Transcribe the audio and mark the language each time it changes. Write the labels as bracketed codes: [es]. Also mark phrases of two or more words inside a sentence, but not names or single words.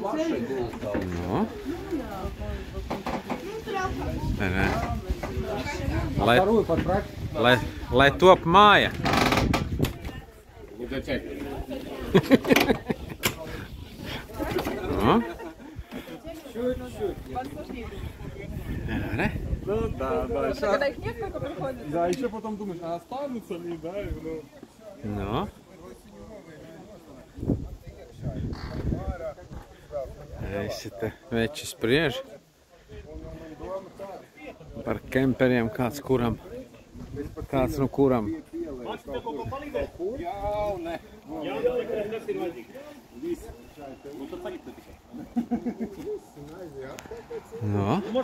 [lv] No. Lai top māja. No. [ru] Ну да, когда их несколько приходит. Да, еще потом думаешь, а останутся ли, да, ну. [lv] No. Visi te veči spriež par kemperiem, kāds no kuram. No.